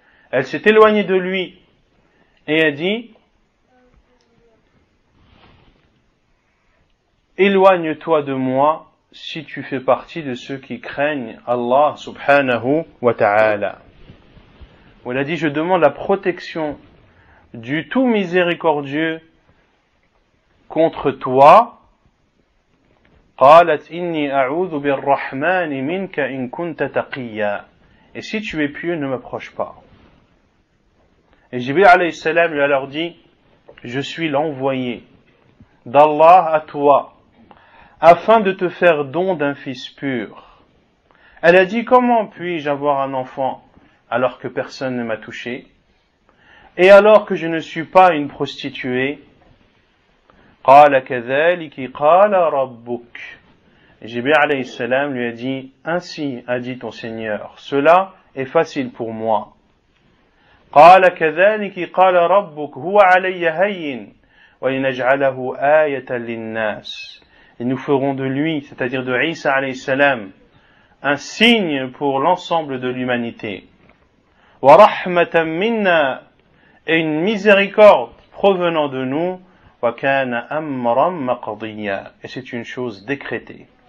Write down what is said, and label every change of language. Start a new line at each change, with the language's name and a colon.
French: Elle s'est éloignée de lui et a dit, éloigne-toi de moi si tu fais partie de ceux qui craignent Allah subhanahu wa ta'ala. Où elle a dit, je demande la protection du tout miséricordieux contre toi.
Arabic: قالت إني أعوذ بالرحمن منك إن كنت تقيا.
French: Et si tu es pieux, ne m'approche pas. Et Jibril alayhi salam lui a alors dit, je suis l'envoyé d'Allah à toi, afin de te faire don d'un fils pur. Elle a dit, comment puis-je avoir un enfant alors que personne ne m'a touché, et alors que je ne suis pas une prostituée?
Arabic: قال كذلك قال ربك.
French: Jibril alayhi salam lui a dit, ainsi a dit ton Seigneur, cela est facile pour moi.
Arabic: قال كذلك قال ربك هو علي هين ولنجعله آية للناس.
French: Et nous ferons de lui, c'est-à-dire de Isa alayhi salam, un signe pour l'ensemble de l'humanité.
Arabic: وَرَحْمَةً مِنَّا,
French: et une miséricorde provenant de nous.
Arabic: وَكَانَ أَمْرًا مَقْضِيًّا,
French: et c'est une chose décrétée.